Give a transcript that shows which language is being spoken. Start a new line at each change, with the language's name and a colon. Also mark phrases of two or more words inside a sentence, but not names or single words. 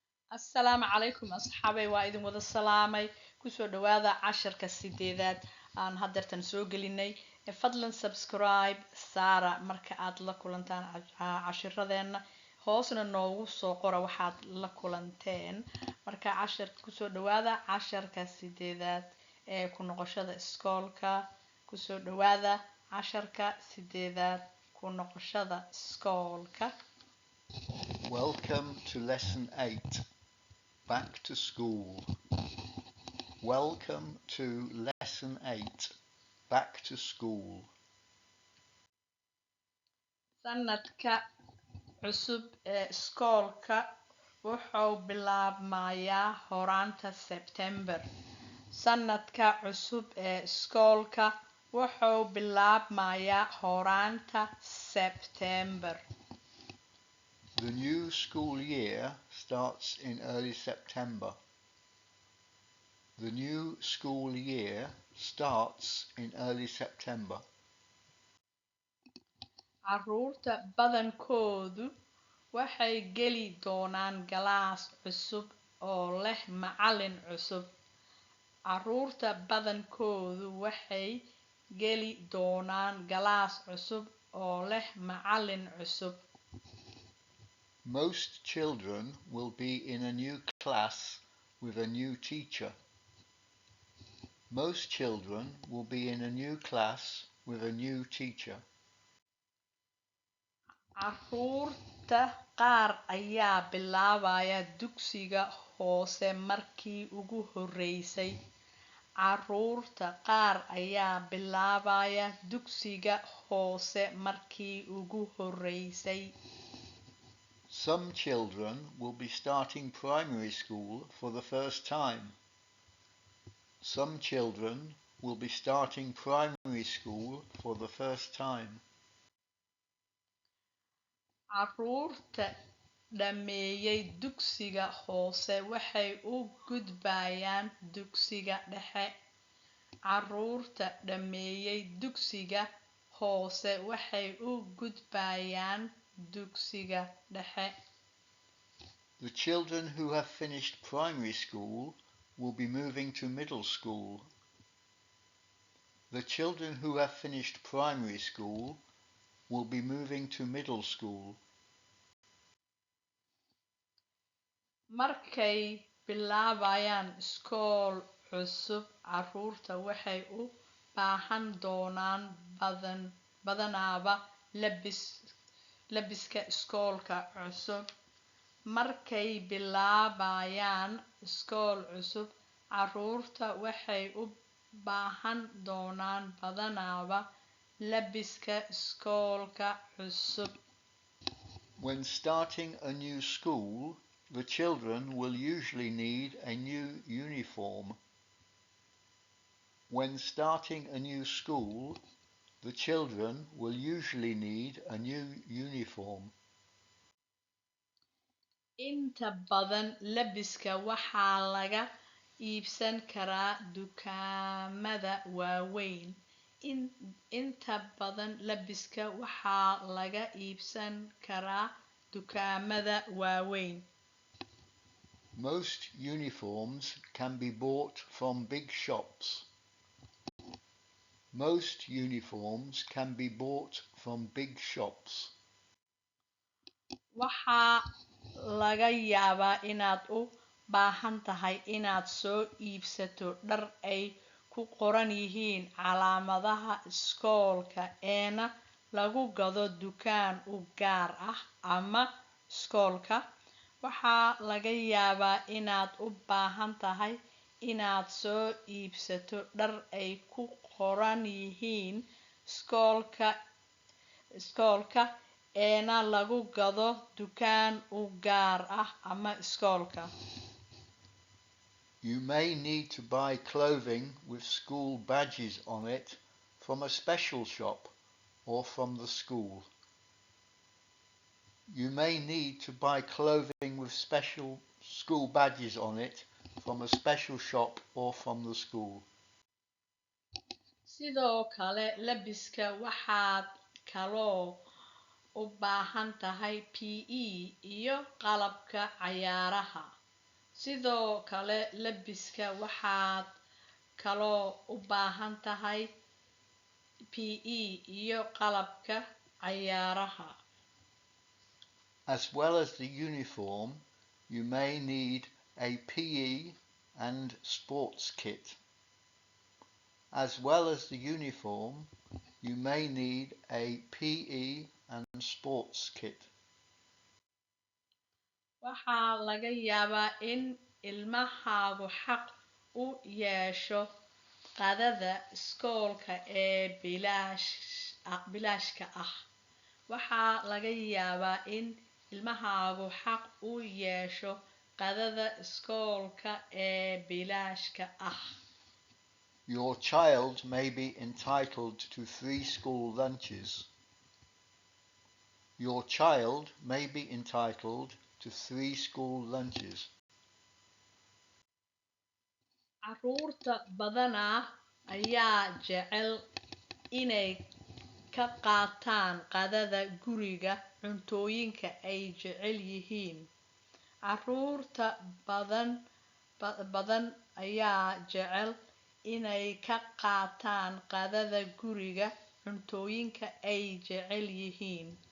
Arabic: السلام عليكم أصحابي وإذن وذا السلامي كسو دواذا عشركا سيديدات
Somali: aan hadeertan soo gelinay fadlan subscribe saara marka aad la kulantaan cashiradeena hoosna noogu soo qora waxaad la kulanteen marka cashirka kusoo dhawaada casharka sideedaad ee ku noqoshada iskoolka kusoo dhawaada casharka sideedaad ku noqoshada iskoolka.
English: Welcome to lesson 8, back to school. Welcome to lesson 8, back to school.
Somali: Sanadka cusub ee iskoolka wuxuu bilaabmayaa horaanta September. Sanadka cusub ee iskoolka wuxuu bilaabmayaa horaanta September.
English: The new school year starts in early September. The new school year starts in early September.
Somali: Carruurta badankoodu waxay geli doonaan galaas cusub oo leh macallin cusub. Carruurta badankoodu waxay geli doonaan galaas cusub oo leh macallin cusub.
English: Most children will be in a new class with a new teacher. Most children will be in a new class with a new teacher.
Somali: Carruurta qaar ayaa bilaabaya dugsiga hoose markii ugu horeysay. Carruurta qaar ayaa bilaabaya dugsiga hoose markii ugu horeysay.
English: Some children will be starting primary school for the first time. Some children will be starting primary school for the first time.
Somali: Carruurta dhameeyay dugsiga hoose waxay u gudbayaan dugsiga dhexe. Carruurta dhameeyay dugsiga hoose waxay u gudbayaan dugsiga dhexe.
English: The children who have finished primary school will be moving to middle school. The children who have finished primary school will be moving to middle school.
Somali: Markay bilaabayaan iskool cusub, carruurta waxay u baahan doonaan badanaaba labiska iskoolka cusub. Markay bilaabayaan iskool cusub, carruurta waxay u baahan doonaan badanaaba labiska iskoolka cusub.
English: When starting a new school, the children will usually need a new uniform. When starting a new school, the children will usually need a new uniform.
Somali: Inta badan labiska waxaa laga iibsan karaa dukaamada waaweyn. Inta badan labiska waxaa laga iibsan karaa dukaamada waaweyn.
English: Most uniforms can be bought from big shops. Most uniforms can be bought from big shops.
Somali: Waxaa laga yaabaa inaad u baahan tahay inaad soo iibsato dhar ay ku qoran yihiin calaamadaha iskoolka eena lagu gado dukaan u gaar ah ama iskoolka. Waxaa laga yaabaa inaad u baahan tahay inaad soo iibsato dhar ay ku qoran yihiin iskoolka eena lagu gado dukaan u gaar ah ama iskoolka.
English: You may need to buy clothing with school badges on it from a special shop or from the school. You may need to buy clothing with special school badges on it from a special shop or from the school.
Somali: Sidoo kale labiska waxaad kaloo u baahan tahay PE iyo qalabka cayaaraha. sidoo kale labiska waxaad kaloo u baahan tahay PE iyo qalabka cayaaraha.
English: As well as the uniform, you may need a PE and sports kit. As well as the uniform, you may need a PE and sports kit.
Somali: Waxaa laga yaabaa in ilmahaagu xaq u yeesho qadada iskoolka ee bilaashka ah. Waxaa laga yaabaa in ilmahaagu xaq u yeesho qadada iskoolka ee bilaashka ah.
English: Your child may be entitled to 3 school lunches. Your child may be entitled to 3 school lunches.
Somali: Carruurta badanaa ayaa jecel inay ka qaataan qadada guriga cuntooyinka ay jecel yihiin. Carruurta badan ayaa jecel inay ka qaataan qadada guriga cuntooyinka ay jecel yihiin.